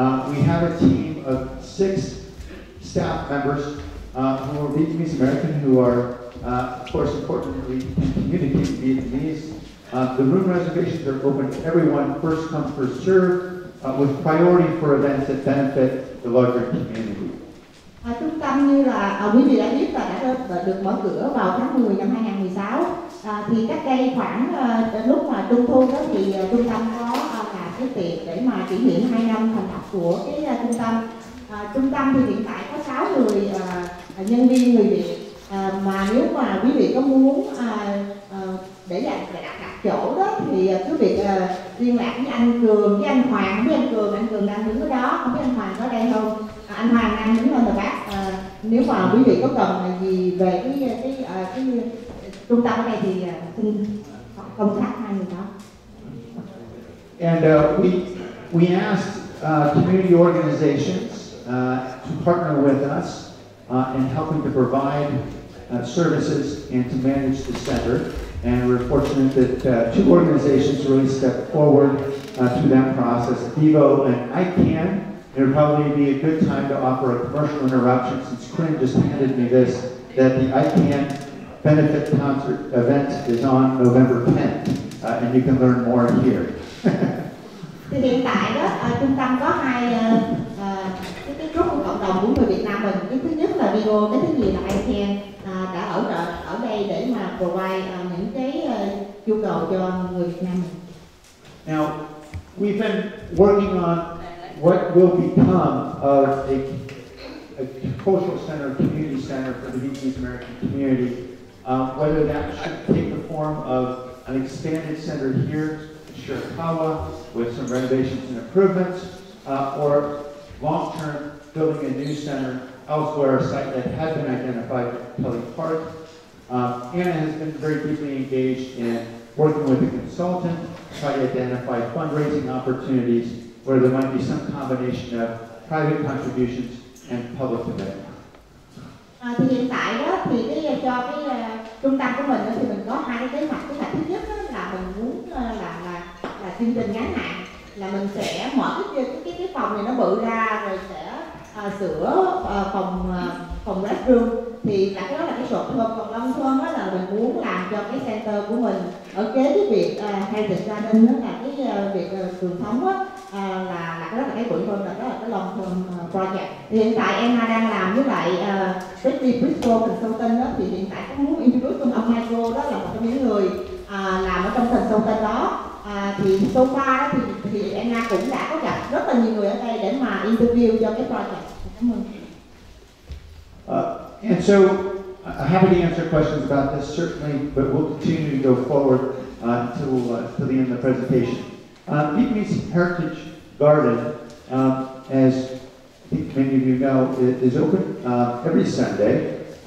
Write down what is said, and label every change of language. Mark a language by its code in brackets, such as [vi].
[en] We have a team of 6 staff members who are Vietnamese American, who are, of course, importantly communicate Vietnamese. The room reservations are open to everyone, first come, first serve. with priority for events that benefit the larger community. [vi] Trung tâm như là quý vị đã biết là đã được mở cửa vào tháng 10 năm 2016. Thì cách đây khoảng lúc mà Trung thu đó thì trung tâm có là cái tiệc để mà kỷ niệm 2 năm thành lập của cái trung tâm. Trung tâm thì hiện tại có 6 người nhân viên người Việt, mà nếu mà quý vị có muốn để đặt chỗ đó thì cứ việc liên lạc với anh Cường, với anh Hoàng. Không biết anh Cường đang đứng ở đó, không biết anh Hoàng có đây không? Anh Hoàng đang đứng lên rồi bác. Nếu mà quý vị có cần gì về cái trung tâm ở đây thì xin công tác hai người đó. [en] And we asked community organizations to partner with us in helping to provide services and to manage the center. And we're fortunate that 2 organizations really stepped forward through that process. Vivo and ICANN. It would probably be a good time to offer a commercial interruption since Corinne just handed me this, that the ICANN benefit concert event is on November 10th, and you can learn more here. [vi] Thì hiện tại đó trung tâm có hai cái group của cộng đồng của người Việt Nam mình. Cái thứ nhất là Vigo, cái thứ nhì là ICANN đã ở đây để mà [en] provide [vi] những cái nhu cầu cho người Việt Nam mình. [en] Now, we've been working on what will become of a cultural center, community center for the Vietnamese American community. Whether that should take the form of an expanded center here in Shirakawa with some renovations and improvements, or long-term building a new center elsewhere, a site that had been identified at Kelly Park. Anna has been very deeply engaged in working with a consultant to try to identify fundraising opportunities where there might be some combination of private contributions and public investment. [vi] Thì hiện tại đó thì cho cái trung tâm của mình đó, thì mình có hai cái kế hoạch. Kế hoạch thứ nhất đó, là mình muốn là chương trình ngắn hạn, là mình sẽ mở cái phòng này nó bự ra rồi sẽ sửa phòng restroom. Thì cái đó là cái [en] short term. [vi] Còn [en] long term [vi] đó là mình muốn làm cho cái [en] center [vi] của mình ở kế cái việc Heritage Garden đó, là cái việc truyền thống đó, là cái đó là cái bự hơn, là đó là cái [en] long term project. [vi] Thì hiện tại em đang làm với lại Bristol Consultant đó, thì hiện tại cũng muốn [en] introduce [vi] ông Michael, đó là một trong những người làm ở trong [en] consultant [vi] đó. Thì [en] so far [vi] đó thì Anna cũng đã có gặp rất là nhiều người ở đây để mà [en] interview [vi] cho cái [en] project. [vi] Cảm ơn. [en] And so, I'm happy to answer questions about this certainly, but we'll continue to go forward until the end of the presentation. Vietnamese Heritage Garden, as I think many of you know, is open every Sunday.